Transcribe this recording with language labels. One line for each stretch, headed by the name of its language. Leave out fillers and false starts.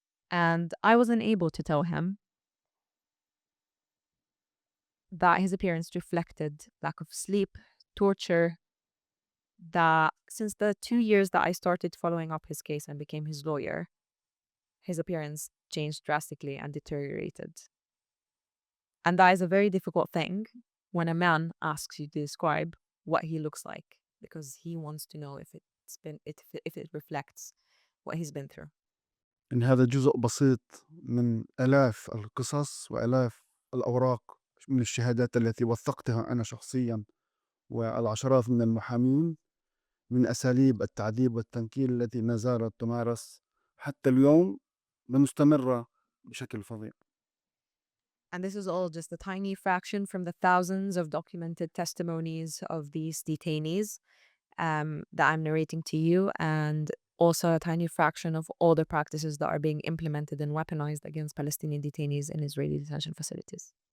English: And I wasn't able to tell him that his appearance reflected lack of sleep, torture, that since the 2 years that I started following up his case and became his lawyer, his appearance changed drastically and deteriorated. And that is a very difficult thing when a man asks you to describe what he looks like because he wants to know if it reflects what he's been through.
Arabic: إن هذا جزء بسيط من آلاف القصص وآلاف الأوراق من الشهادات التي وثقتها أنا شخصيا والعشرات من المحامين من أساليب التعذيب والتنكيل التي ما زالت تمارس حتى اليوم ومستمرة بشكل فظيع.
English: And this is all just a tiny fraction from the thousands of documented testimonies of these detainees that I'm narrating to you, and also a tiny fraction of all the practices that are being implemented and weaponized against Palestinian detainees in Israeli detention facilities.